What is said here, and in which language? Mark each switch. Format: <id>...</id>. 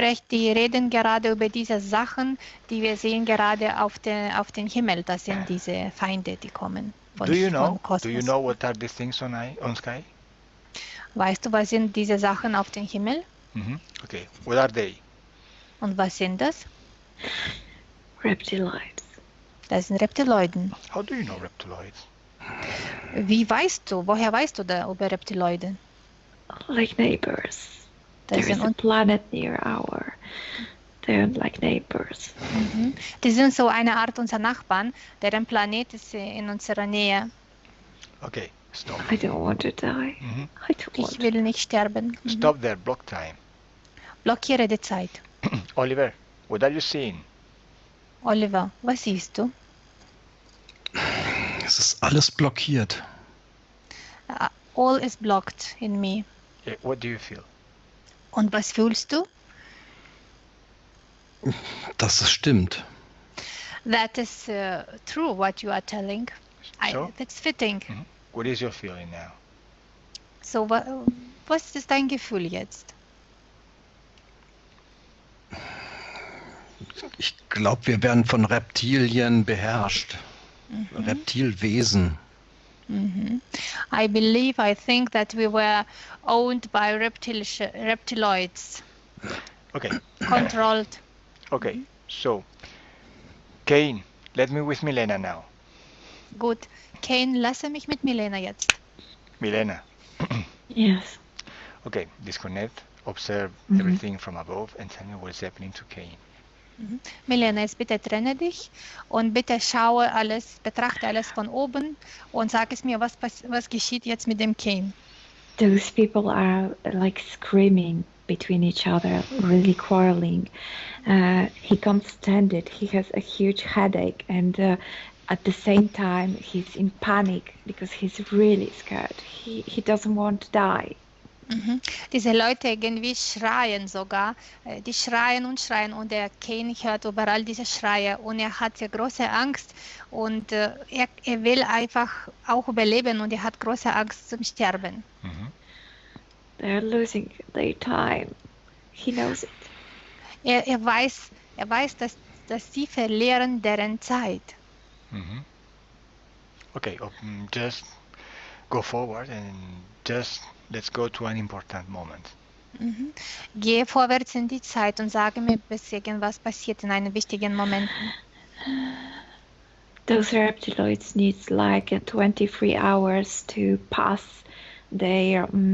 <de>Die reden gerade über diese Sachen, die wir sehen gerade auf den Himmel. Das sind diese Feinde, die kommen von Kosmos.</de> <en>Do you know what are these things on sky?</en> <de>Weißt du, was sind diese Sachen auf dem Himmel?</de> <en>Okay, what are they?</en> <de>Und was sind das?</de> <en>Reptiloids.</en> <de>Das sind Reptiloiden.</de> <en>How do you know reptiloids?</en> <de>Woher weißt du da über Reptiloiden?</de> <en>Like neighbors.</en> <de>Das</de> <en>There is a planet near our. They're like neighbors.</en> <de>Die sind so eine Art unserer Nachbarn, deren Planet ist in unserer Nähe.</de> <en>Okay, stop. I don't want to die. I don't want</en> <de>Ich will nicht sterben.</de> <en>Stop there, block time.</en> <de>Blockiere die Zeit.</de> <en>Oliver, what are you seeing?</en> <de>Oliver, was siehst du? Es ist alles blockiert.</de> <en>All is blocked in me. What do you feel?</en> <de>Und was fühlst du? Das stimmt.</de> <en>That is true, what you are telling. So? That's fitting. What is your feeling now?</en> <de>So, was ist dein Gefühl jetzt? Ich glaube, wir werden von Reptilien beherrscht. Reptilwesen.</de> <en>I think that we were owned by reptiloids. Okay. Controlled. Okay, so, Kane, let me with Milena now.</en> <de>Gut. Kane, lasse mich mit Milena jetzt. Milena.</de> <en>Yes. Okay, disconnect, observe everything from above and tell me what's happening to Kane.</en> <de>Milena, jetzt bitte trenne dich und bitte betrachte alles von oben und sag es mir, was geschieht jetzt mit dem Kane.</de> <en>Those people are like screaming between each other, really quarreling. He can't stand it. He has a huge headache, and at the same time, he's in panic because he's really scared. He doesn't want to die.</en> <de>Diese Leute irgendwie schreien sogar. Die schreien und der Kane hört überall diese Schreie und er hat sehr große Angst und er will einfach auch überleben und er hat große Angst zum Sterben.</de> <en>They're losing their time. He knows it.</en> <de>Er weiß, dass sie verlieren deren Zeit.</de> <en>Okay, just go forward and just let's go to an important moment.</en> <de>Gehe vorwärts in die Zeit und sage mir, bis irgendwas passiert in einem wichtigen Moment.</de> <en>Those reptiloids needs like 23 hours to pass their.</en>